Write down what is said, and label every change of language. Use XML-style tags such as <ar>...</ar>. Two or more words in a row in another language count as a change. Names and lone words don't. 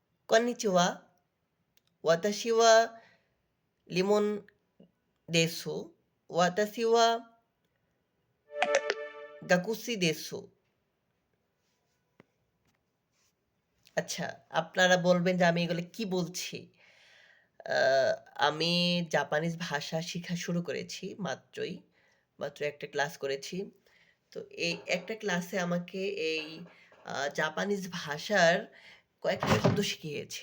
<ja>こんにちは。私はリモンです。私は学生です。</ja> <bn>আচ্ছা, আপনারা বলবেন যে আমি এগুলো কি বলছি? আ আমি জাপানিজ ভাষা শিখা শুরু করেছি মাত্রই। মাত্র একটা ক্লাস করেছি। তো এই একটা ক্লাসে আমাকে এই জাপানিজ ভাষার কয়েকটা শব্দ শিখিয়েছে।</bn>